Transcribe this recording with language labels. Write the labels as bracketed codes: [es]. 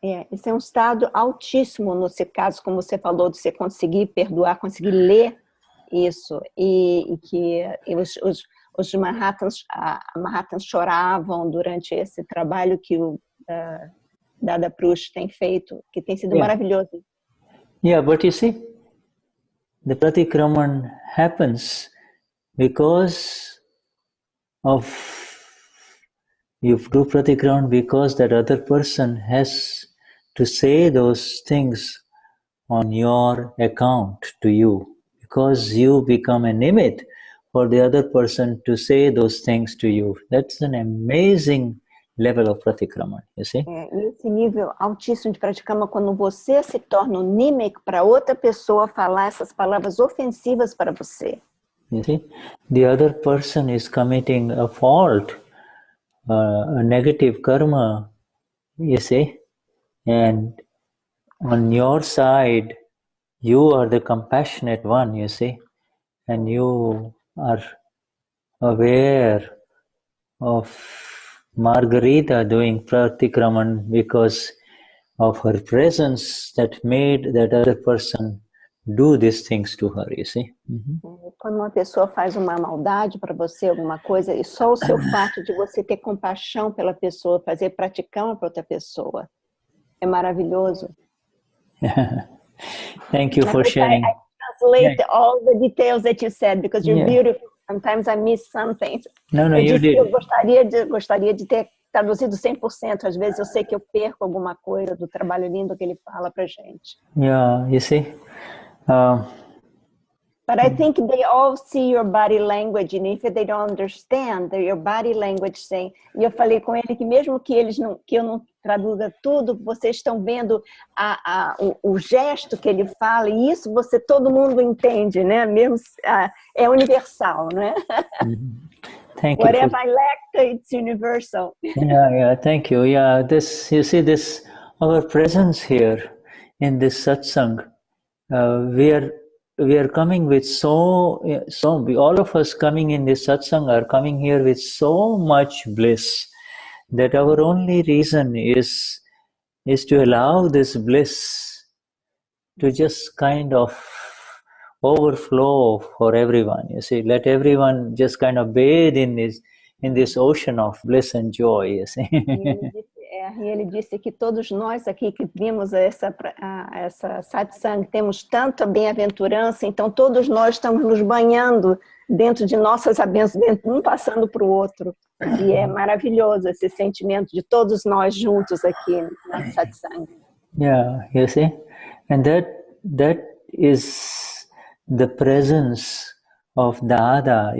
[pt] esse é um estado altíssimo no seu caso, como você falou, de você conseguir perdoar, conseguir ler isso, e que os Mahatmas choravam durante esse trabalho que o Dada Purush tem feito, que tem sido maravilhoso. [en] Yeah, but you see, the Pratikraman happens because you do Pratikraman because that other person has to say those things on your account to you, because you become a nimit for the other person to say those things to you. That's an amazing level of Pratikraman, you see? [pt] Esse nível altíssimo de Pratikraman, quando você se torna um nimik para outra pessoa falar essas palavras ofensivas para você. [en] You see, the other person is committing a fault, a negative karma, you see, and on your side, you are the compassionate one, you see, and you are aware of Margarita doing Pratikraman because of her presence that made that other person do these things to her, you see. [pt] Quando uma pessoa faz uma maldade para você, alguma coisa, e só o seu fato de você ter compaixão pela pessoa, fazer praticama para outra pessoa, é maravilhoso. [en] Thank you for sharing. I translate all the details that you said, because you're beautiful. Sometimes I miss some things. No, you did. [pt] Eu gostaria de ter traduzido 100%. Às vezes eu sei que eu perco alguma coisa do trabalho lindo que ele fala pra gente. [en] Yeah, you see. But I think they all see your body language, and if they don't understand, your body language saying. [pt] E eu falei com ele que mesmo que eu não traduza tudo, vocês estão vendo o gesto que ele fala, e isso todo mundo entende, né? Mesmo é universal, né? [en] Thank Whatever you. I lack, it's universal. Yeah, thank you. Yeah, you see this, our presence here in this satsang, we are coming with all of us coming in this satsang are coming here with so much bliss that our only reason is to allow this bliss to just kind of overflow for everyone. You see, let everyone just kind of bathe in this ocean of bliss and joy. You see. [pt] E ele disse que todos nós aqui que vimos essa satsang temos tanta bem-aventurança, então todos nós estamos nos banhando dentro de nossas bênçãos, um passando para o outro. E é maravilhoso esse sentimento de todos nós juntos aqui na satsang. [en] Yeah, you see, and that is the presence of Dada.